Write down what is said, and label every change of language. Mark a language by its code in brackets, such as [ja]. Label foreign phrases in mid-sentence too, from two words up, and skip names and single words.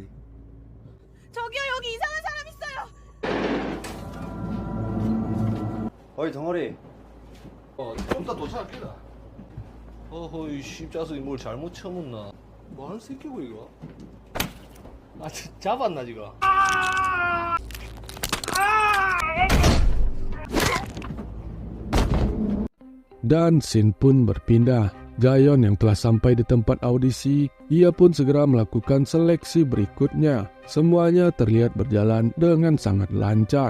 [ko] 저기요, 여기 이상한 사람 있어요. 어이 덩어리. 좀 이따 도착합니다. 어허이 십자석이 뭘 잘못 쳐먹나? 뭐하는 새끼고 이거? 아 잡았나 지금? [id] Dan scene pun berpindah. Jaeyeon yang telah sampai di tempat audisi, ia pun segera melakukan seleksi berikutnya. Semuanya terlihat berjalan dengan sangat lancar.